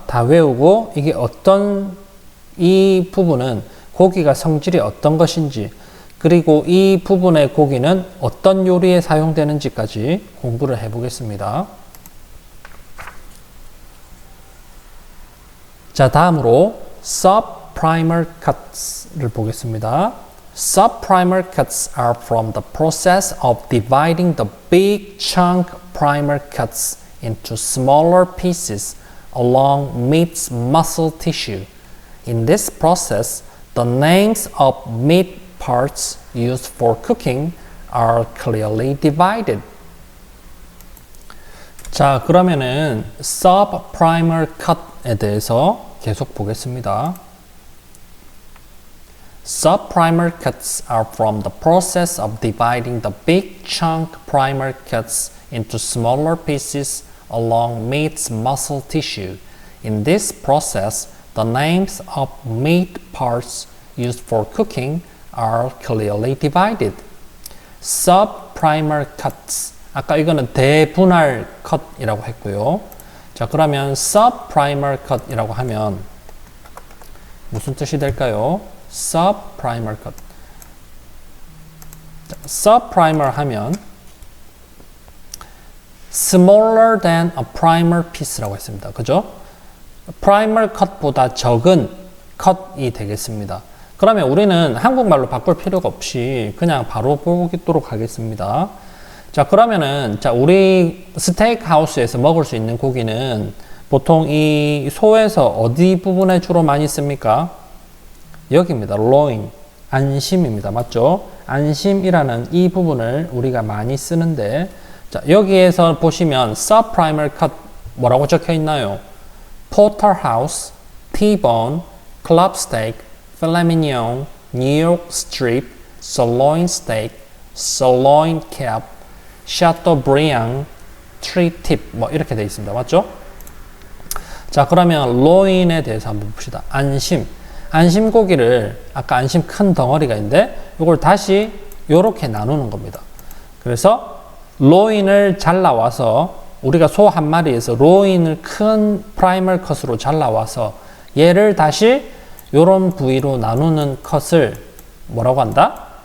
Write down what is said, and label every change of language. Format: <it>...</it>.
<ko>다 외우고 이게 어떤, 이 부분은 고기가 성질이 어떤 것인지, 그리고 이 부분의 고기는 어떤 요리에 사용되는지까지 공부를 해보겠습니다. 자, 다음으로 sub-primer cuts를 보겠습니다.</ko> <en>Sub-primer cuts are from the process of dividing the big chunk primer cuts into smaller pieces along meat's muscle tissue. In this process, the names of meat parts used for cooking are clearly divided.</en> <ko>자, 그러면은 sub-primer cut에 대해서 계속 보겠습니다.</ko> <en>Sub-primer cuts are from the process of dividing the big chunk primer cuts into smaller pieces along meat's muscle tissue. In this process, the names of meat parts used for cooking are clearly divided. Sub-primer cuts.</en> <ko>아까 이거는 대분할 컷이라고 했고요. 자, 그러면 sub-primer cut이라고 하면 무슨 뜻이 될까요?</ko> <en>sub-primer cut. sub-primer</en> <ko>하면</ko> <en>smaller than a primer piece라고</en> <ko>했습니다. 그죠? primer cut보다 적은 cut이 되겠습니다. 그러면 우리는 한국말로 바꿀 필요가 없이 그냥 바로 보도록 하겠습니다. 자, 그러면은, 자, 우리 스테이크 하우스에서 먹을 수 있는 고기는 보통 이 소에서 어디 부분에 주로 많이 씁니까? 여기입니다. loin. 안심입니다. 맞죠? 안심이라는 이 부분을 우리가 많이 쓰는데, 자, 여기에서 보시면 sub-primer cut 뭐라고 적혀 있나요?</ko> <en>porterhouse, T-bone, club steak, filet mignon, New York strip, sirloin steak, sirloin cap, chateaubriand, tri-tip</en> <ko>뭐 이렇게 되어 있습니다. 맞죠? 자, 그러면 loin에 대해서 한번 봅시다. 안심. 안심 고기를 아까 안심 큰 덩어리가 있는데 이걸 다시 이렇게 나누는 겁니다. 그래서 로인을 잘라와서 우리가 소 한 마리에서 로인을 큰 프라이멀 컷으로 잘라와서 얘를 다시 이런 부위로 나누는 컷을 뭐라고 한다?</ko>